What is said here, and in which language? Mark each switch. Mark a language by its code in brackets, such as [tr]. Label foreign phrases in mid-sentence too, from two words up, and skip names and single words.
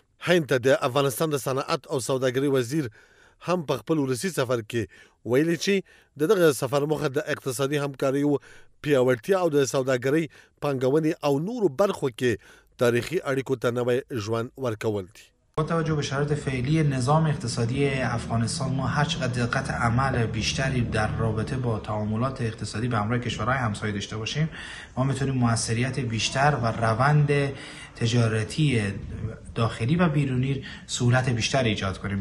[ps] هند ته د افغانستان د صنعت او سوداګرۍ وزیر هم په خپل ولسي سفر کې ویلي چې دغه سفر موخه د اقتصادي همکاریو پیاوړتیا او د سوداګرۍ، پانګونې او نورو برخو کې تاریخي اړیکو ته نوی ژوند ورکول دي. [fa] با توجه به شرایط فعلی نظام اقتصادی افغانستان ما هر چقدر دقت عمل بیشتری در رابطه با تعاملات اقتصادی به همراه کشورهای همسایه داشته باشیم ما میتونیم موثریت بیشتر و روند تجارتی داخلی و بیرونی سهولت بیشتر ایجاد کنیم.